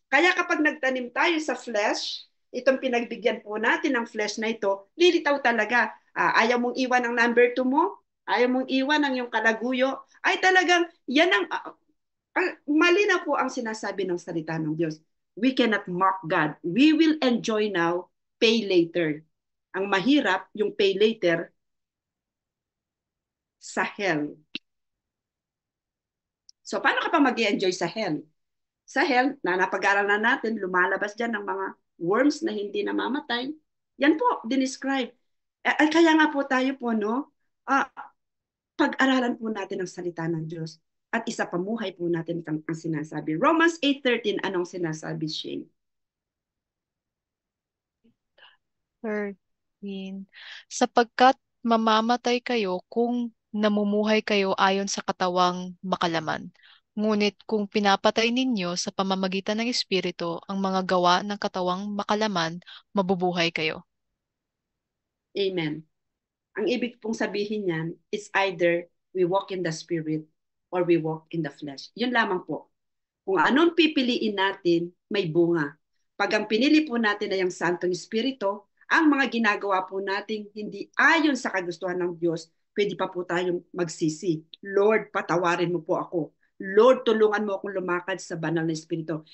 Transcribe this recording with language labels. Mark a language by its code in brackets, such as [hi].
[tl] Kaya kapag nagtanim tayo sa flesh, itong pinagbigyan po natin ng flesh na ito, lilitaw talaga. Ayaw mong iwan ang number 2 mo, ayaw mong iwan ang iyong kalaguyo, ay talagang yan ang mali na po ang sinasabi ng salita ng Diyos. [en] We cannot mock God. We will enjoy now, pay later. [tl] Ang mahirap, yung [en] pay later, [tl] sa hell. So paano ka pa mag-enjoy sa hell? Sa hell, na napag-aralan natin, lumalabas dyan ng mga worms na hindi namamatay. Yan po, dinescribe. Kaya nga po tayo po, no? Pag-aralan po natin ang salita ng Diyos. At isa pamuhay po natin ang sinasabi. Romans 8:13, anong sinasabi, Shane? 13. Sapagkat mamamatay kayo kung namumuhay kayo ayon sa katawang makalaman. Ngunit kung pinapatay ninyo sa pamamagitan ng Espiritu ang mga gawa ng katawang makalaman, mabubuhay kayo. Amen. Ang ibig pong sabihin niyan [en] is either We walk in the Spirit or we walk in the flesh. [tl] Yun lamang po. Kung anong pipiliin natin, may bunga. Pag ang pinili po natin ay ang Santong Espiritu, ang mga ginagawa po natin hindi ayon sa kagustuhan ng Diyos, pwede pa po tayong magsisi. Lord, patawarin mo po ako. Lord, tulungan mo akong lumakad sa banal na Espiritu.